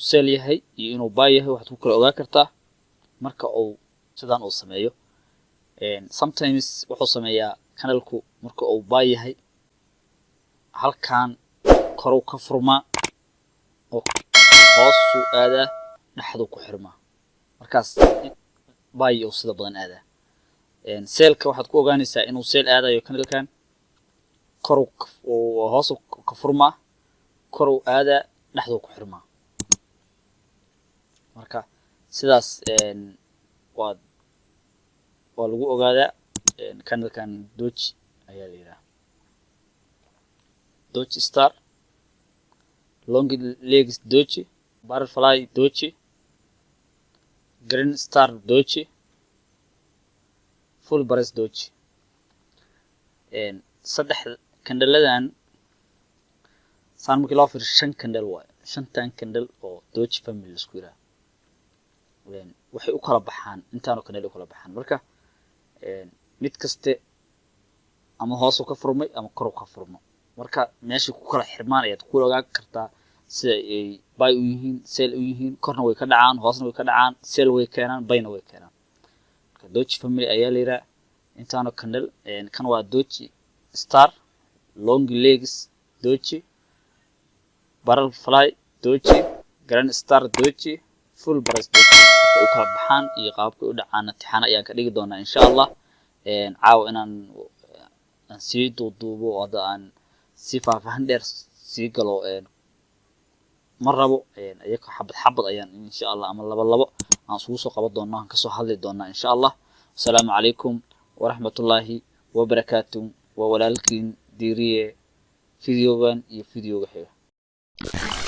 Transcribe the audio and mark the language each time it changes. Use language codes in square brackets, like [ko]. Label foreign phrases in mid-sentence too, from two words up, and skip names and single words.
[so] sell yahay iyo inuu buy yahay waxaad ku kala ogaan kartaa marka uu sidaan uu sameeyo sometimes wuxuu sameeyaa kanalku marka uu buy yahay halkan kor uu ka furmaa oo hoos uu aadaa dhaxdu ku xirmaa markaas buy uu sida badan aadaa sell-ka waxaad ku ogaanaysaa inuu sell aadayo kanalkan kor uu hoos ka furmaa kor uu aadaa dhaxdu ku xirmaa marka sidaas waa lagu ogaadaa kanalkan Doji ayaa la yiraahdaa [en] Doji Star Long Legs Doji Butterfly Doji Green Star Doji Full Price Doji [so] saddex kandaladan saan markii loo fiiriyo 5 kandal waaye 5tan kandal oo [en] Doji Family [so] isku yiraahdo waxay u kala baxaan intaan oo kandal u kala baxaan marka mid kaste ama hoos u ka furmay ama kor u ka furmo marka meeshii ku kala xirmaan ayaad ku ogaan kartaa sida ay buy u yihiin sell u yihiin korna way ka dhacaan hoosna way ka dhacaan sell way keenaan buyna way keenaan marka [en] Doji Family [so] ayaa la yiraahdaa intaan oo kandal kan waa [en] Doji Star Long Legs Doji Butterfly Doji Grand Star Doji Full Price Doji [so] ay u kala baxaan iyo qaabka u dhacaan tixana ayaan ka dhigi doonaa [ar] إن شاء الله [so] caawa inaan sii duuduubo oo aan si faahfaahin dheer sii galo mar rabo ayaga xabad ayaan insha Allah ama laba aan isugu soo qaban doonaa aan ka soo hadli doonaa [ar] إن شاء الله السلام عليكم ورحمة الله وبركاته وولكن ديريه فيديوغان [so] iyo fiidiyowga xiga